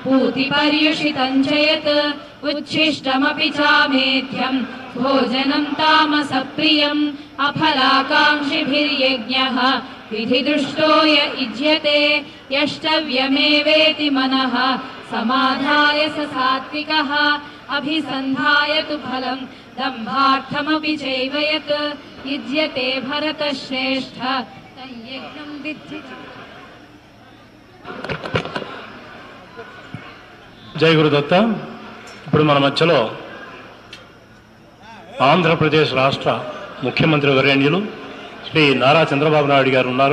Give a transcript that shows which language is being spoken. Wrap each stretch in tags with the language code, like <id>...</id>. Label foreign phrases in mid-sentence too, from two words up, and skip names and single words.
<sa>श्रुतिपर्युषितं च यत् उच्छिष्टमपि चामेध्यं भोजनं तामसप्रियम् अफलाकाङ्क्षिभिर्यज्ञः विधिदुष्टो य युज्यते यष्टव्यमेवेति मनः समाधाय स सात्विकः अभिसन्धाय तु फलं दम्भार्थमपि चैव यत् युज्यते भरतश्रेष्ठ तयज्ञं विद्धि।</sa> <te>జై గురుదత్త. ఇప్పుడు మన మధ్యలో ఆంధ్రప్రదేశ్ రాష్ట్ర ముఖ్యమంత్రి వర్యులు శ్రీ నారా చంద్రబాబు నాయుడు గారు ఉన్నారు.</te>